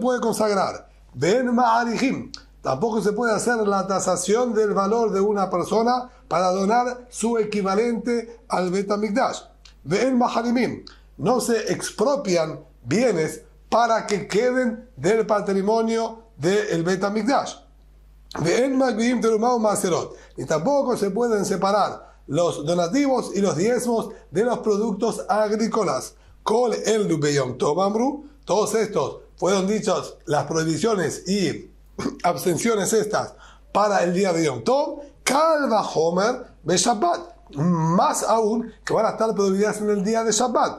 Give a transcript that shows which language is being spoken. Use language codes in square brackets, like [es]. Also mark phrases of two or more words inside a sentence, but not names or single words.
[es] No se puede consagrar [he] Ben Ma'arihim, [es] Tampoco se puede hacer la tasación del valor de una persona para donar su equivalente al Bet HaMikdash. [he] Ve'en maharimim. [es] No se expropian bienes para que queden del patrimonio del Bet HaMikdash. [he] Ve'en magbiim terumah u'maserot. [es] Y tampoco se pueden separar los donativos y los diezmos de los productos agrícolas. [he] Kol elu beyom tov amru. [es] Todos estos fueron dichos las prohibiciones y abstenciones estas para el día de [he] Yom Tov. Kal vachomer be Shabbat. [es] Más aún que van a estar prohibidas en el día de Shabbat.